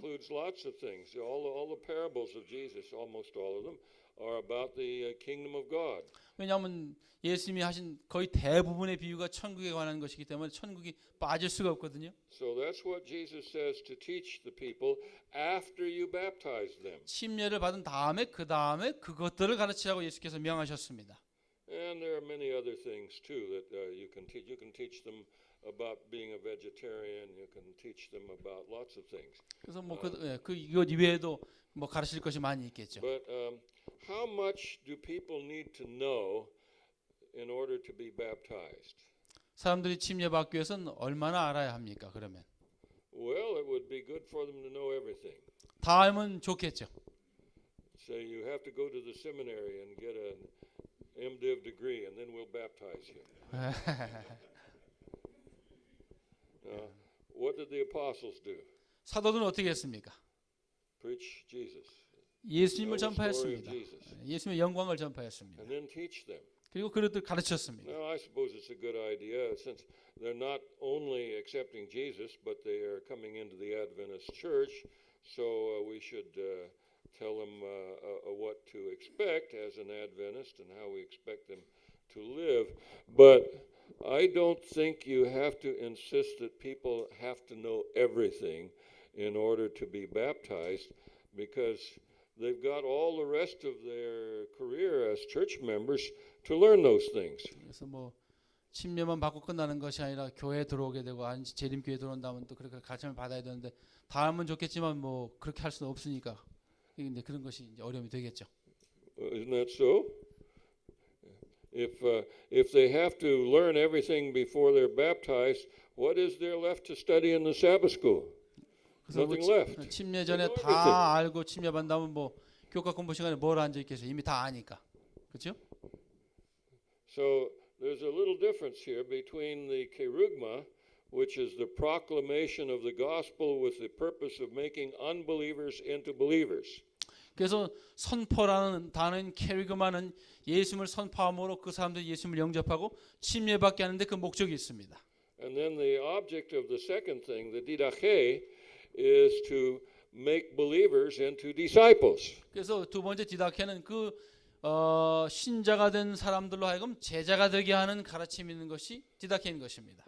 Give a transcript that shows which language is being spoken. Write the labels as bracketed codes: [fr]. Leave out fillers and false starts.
[en] includes lots of things. All the parables of Jesus, almost all of them, are about the kingdom of God. [ko] 왜냐하면 예수님이 하신 거의 대부분의 비유가 천국에 관한 것이기 때문에 천국이 빠질 수가 없거든요. [en] So that's what Jesus says to teach the people after you baptize them. [ko] 침례를 받은 다음에 그 다음에 그것들을 가르치라고 예수께서 명하셨습니다. [en] And there are many other things too that you can teach. You can teach them about being a vegetarian. You can teach them about lots of things. [ko] 그래서 뭐 이것 이외에도 뭐 가르칠 것이 많이 있겠죠. [en] But how much do people need to know in order to be baptized? [ko] 사람들이 침례 받기 위해서는 얼마나 알아야 합니까? 그러면 [en] Well, it would be good for them to know everything. [ko] 다 알면 좋겠죠. [en] Say you have to go to the seminary and get an MDiv degree, and then we'll baptize you. What did the apostles do? [ko] 사도들은 어떻게 했습니까? [en] Preach Jesus. [ko] 예수님을 [en] Tell the story of [ko] 전파했습니다. [en] Jesus. [ko] 예수님의 영광을 전파했습니다. [en] And then teach them. [ko] 그리고 그들을 가르쳤습니다. [en] Now, I suppose it's a good idea since they're not only accepting Jesus, but they are coming into the Adventist church. So we should tell them what to expect as an Adventist and how we expect them to live. But I don't think you have to insist that people have to know everything in order to be baptized, because they've got all the rest of their career as church members to learn those things. [ko] 그래서 뭐 침례만 받고 끝나는 것이 아니라 교회에 들어오게 되고 재림교회에 들어온 다음은 또 그렇게 가르침을 받아야 되는데 다 알면 좋겠지만 뭐 그렇게 할 수는 없으니까 이제 그런 것이 이제 어려움이 되겠죠. [en] Isn't that so? If they have to learn everything before they're baptized, what is there left to study in the Sabbath school? Nothing left. [ko] 침례 전에 [en] They know [ko] 다 알고 침례 받다면 뭐 교과 공부 시간에 뭘 앉아 있겠어요? 이미 다 아니까. 그렇죠? [en] So there's a little difference here between the kerugma, which is the proclamation of the gospel with the purpose of making unbelievers into believers. [ko] 그래서 선포라는 단어인 캐리그마는 예수님을 선포함으로 그 사람들이 예수님을 영접하고 침례받게 하는데 그 목적이 있습니다. [en] And then the object of the second thing, the didache, is to make believers into disciples. [ko] 그래서 두 번째 디다케는 그 신자가 된 사람들로 하여금 제자가 되게 하는 가르침이 있는 것이 디다케인 것입니다.